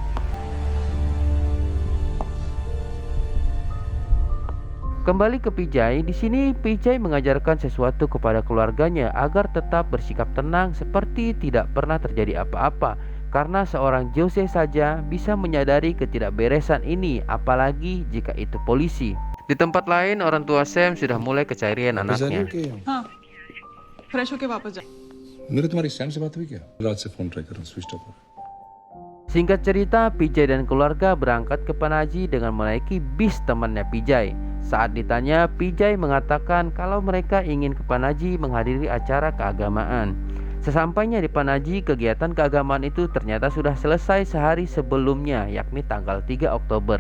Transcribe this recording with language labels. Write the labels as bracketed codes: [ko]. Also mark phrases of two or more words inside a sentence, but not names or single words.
[id] Kembali ke PJ, di sini PJ mengajarkan sesuatu kepada keluarganya agar tetap bersikap tenang seperti tidak pernah terjadi apa-apa. Karena seorang Jose saja bisa menyadari ketidakberesan ini, apalagi jika itu polisi. Di tempat lain, orang tua Sam sudah mulai kecarian anaknya. [hi] हाँ फ्रेश होके वापस जा मेरे तुम्हारी सैम से बात हुई क्या रात से [en] phone try [hi] कर रहा हूँ [en] switch off. [id] Singkat cerita, PJ dan keluarga berangkat ke Panaji dengan menaiki bis temannya PJ. Saat ditanya, PJ mengatakan kalau mereka ingin ke Panaji menghadiri acara keagamaan. Sesampainya di Panaji, kegiatan keagamaan itu ternyata sudah selesai sehari sebelumnya, yakni tanggal 3 Oktober.